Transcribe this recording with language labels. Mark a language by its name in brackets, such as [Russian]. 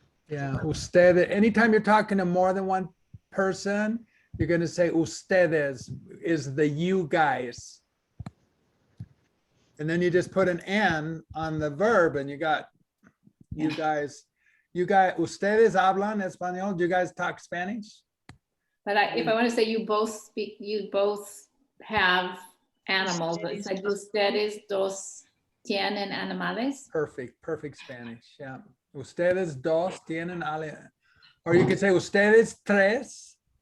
[English] Yeah, ustedes. Anytime you're talking to more than one person, you're going to say ustedes is the you guys. And then you just put an N on the verb and you got you guys. You guys, [Spanish] ustedes hablan español? [English] Do you guys talk Spanish? But if I want to say you both speak, you both have animals. It's like [Spanish] ustedes dos tienen animales. [English] Perfect Spanish. Yeah. [Spanish] Ustedes dos tienen [English] or you could say [Spanish] ustedes tres.